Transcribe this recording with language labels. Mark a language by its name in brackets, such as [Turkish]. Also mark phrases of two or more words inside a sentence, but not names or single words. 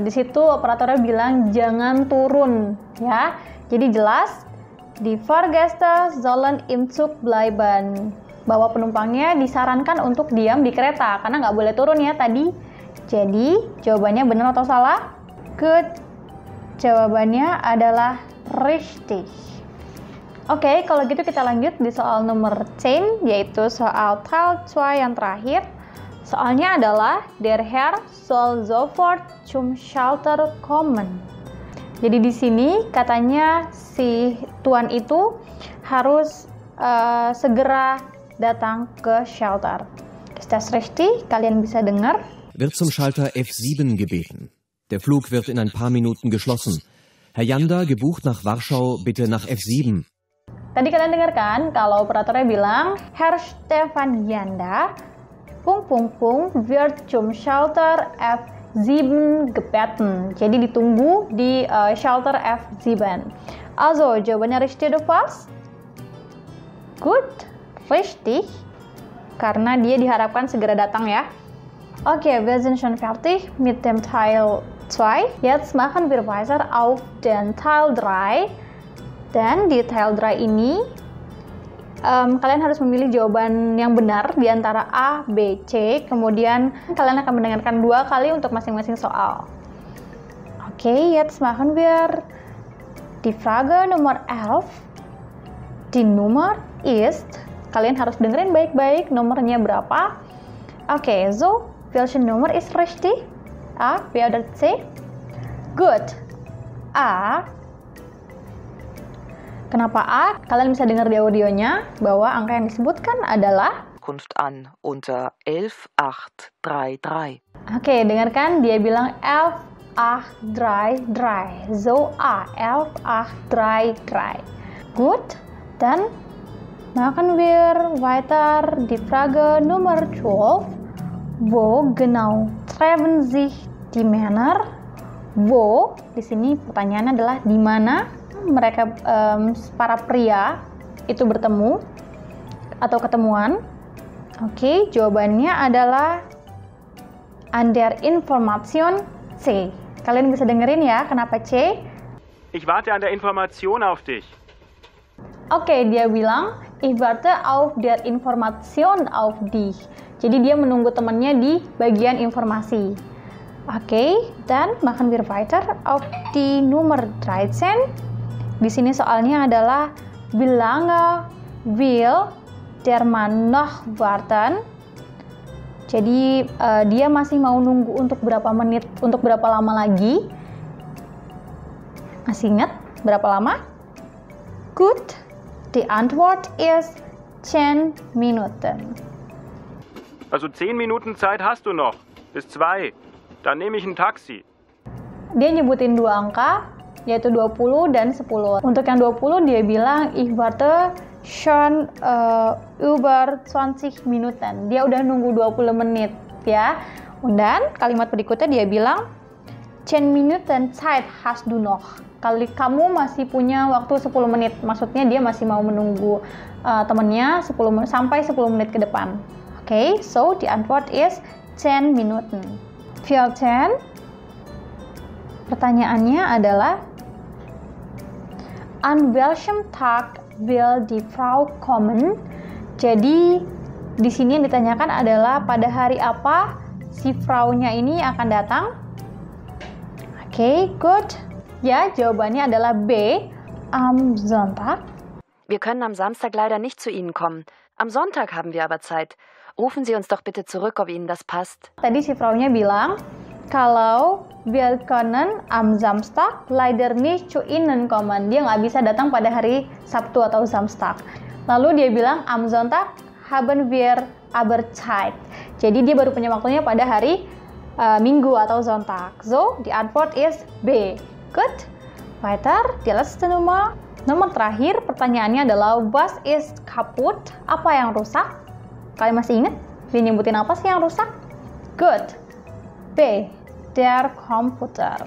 [Indonesian] Di situ operatornya bilang jangan turun, ya. Jadi jelas, [German] die Fahrgäste sollen im Zug bleiben. [Indonesian] Bahwa penumpangnya disarankan untuk diam di kereta karena nggak boleh turun ya tadi. Jadi jawabannya benar atau salah? [English] Good. [Indonesian] Jawabannya adalah richtig. Oke, kalau gitu kita lanjut di soal nomor 10, yaitu soal Teil 2 yang terakhir. Soalnya adalah [German] der Herr soll sofort zum Schalter kommen. [Indonesian] Jadi di sini katanya si tuan itu harus segera datang ke Schalter. [German] Ist das richtig? [Indonesian] Kalian bisa dengar? [German] Wird zum Schalter F7 gebeten. Der Flug wird in ein paar Minuten geschlossen. Herr Janda, gebucht nach Warschau, bitte nach F7. [Indonesian] Tadi kalian dengar kan kalau operatornya bilang [German] Herr Stefan Janda wird zum Schalter F7 gebeten. [Indonesian] Jadi ditunggu di Schalter F7. Also, jawabannya [German] richtig oder falsch? Good, richtig. [Indonesian] Karena dia diharapkan segera datang ya. [German] Okay, wir sind schon fertig mit dem Teil 2. Jetzt machen wir weiter auf den Teil 3. [Indonesian] Dan di Teil 3 ini kalian harus memilih jawaban yang benar di antara A, B, C. Kemudian kalian akan mendengarkan 2 kali untuk masing-masing soal. [German] Okay, jetzt machen wir die Frage Nummer 11. Die Nummer ist, [Indonesian] kalian harus dengerin baik-baik nomornya berapa. [German] Okay, so, welche Nummer ist richtig? A, B oder C? Good. A. [Indonesian] Kenapa A? Kalian bisa dengar di audionya bahwa angka yang disebutkan adalah [German] Kunft an unter 11833. [Indonesian] Oke, dengarkan dia bilang 11833. [English] So A, 11833. [German] Gut, dann machen wir weiter die Frage Nummer 12. Wo genau treffen sich die Männer? Wo? [Indonesian] Di sini pertanyaannya adalah di mana mereka para pria itu bertemu atau ketemuan. Oke, jawabannya adalah [German] an der Information [Indonesian] C. Kalian bisa dengerin ya, kenapa C? [German] Ich warte an der Information auf dich. [Indonesian] Oke, dia bilang [German] ich warte auf der Information auf dich. [Indonesian] Jadi dia menunggu temannya di bagian informasi. [German] Oke, dan machen wir weiter auf die Nummer 13. [Indonesian] Di sini soalnya adalah [German] wie lange will der Mann noch warten? [Indonesian] Jadi dia masih mau nunggu untuk berapa menit, untuk berapa lama lagi? Masih ingat berapa lama? [German] Gut, die Antwort ist 10 Minuten. Also 10 Minuten Zeit hast du noch. Bis 2. Dann nehme ich ein Taxi. [Indonesian] Dia nyebutin 2 angka, yaitu 20 dan 10. Untuk yang 20 dia bilang [German] ich warte schon über 20 Minuten. [Indonesian] Dia udah nunggu 20 menit ya. Dan kalimat berikutnya dia bilang [German] 10 Minuten Zeit hast du noch. [Indonesian] Kali kamu masih punya waktu 10 menit. Maksudnya dia masih mau menunggu temannya sampai 10 menit ke depan. Oke, [German] so die Antwort ist 10 Minuten. 14. [Indonesian] Pertanyaannya adalah [German] an welchem Tag will die Frau kommen? [Indonesian] Jadi di sini yang ditanyakan adalah pada hari apa si Frau-nya ini akan datang? Oke, good. Ya, jawabannya adalah B, [German] am Sonntag. Wir können am Samstag leider nicht zu Ihnen kommen. Am Sonntag haben wir aber Zeit. Rufen Sie uns doch bitte zurück, ob Ihnen das passt. [Indonesian] Tadi si Fraunya bilang, kalau [German] wir können am Samstag leider nicht zu Ihnen kommen. [Indonesian] Dia nggak bisa datang pada hari Sabtu atau Samstag. Lalu dia bilang, [German] am Sonntag haben wir aber Zeit. [Indonesian] Jadi dia baru punya waktunya pada hari Minggu atau Sonntag. [German] So, die Antwort ist B. Gut. Weiter, die letzte Nummer. [Indonesian] Nomor terakhir, pertanyaannya adalah [German] was ist kaputt? [Indonesian] Apa yang rusak? Kalian masih ingat? Dia nyebutin apa sih yang rusak? [English] Good. [German] B. Der Computer.